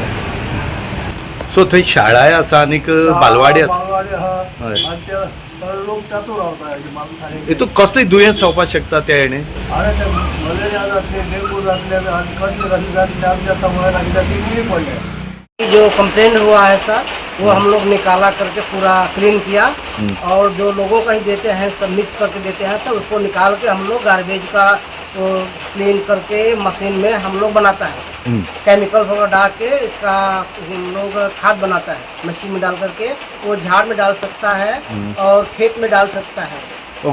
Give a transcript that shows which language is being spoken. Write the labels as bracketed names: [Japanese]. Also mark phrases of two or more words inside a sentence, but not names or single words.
[Konkani] सो थंय शाळाय आसा आनीक बालवाडी आसा आहा आनी ते सगळे लोक तातूंत रावता हितून कसली दुयेंस जावपाक शकता ते हेणे अरे ते मलेरिया जातले डेंगू जातले आनी कसले कसले जातले आमच्या समोर ती पडले। [Hindi] जो कंप्लेंट हुआ है सर वो हम लोग निकाला करके पूरा क्लीन किया और जो लोगों का ही देते हैं सब मिक्स करके देते हैं सर, उसको निकाल के हम लोग गार्बेज का क्लीन करके मशीन में हम लोग बनाता है। केमिकल्स वगैरह डाल के इसका हम लोग खाद बनाता है मशीन में डाल करके, वो झाड़ में डाल सकता है और खेत में डाल सकता है।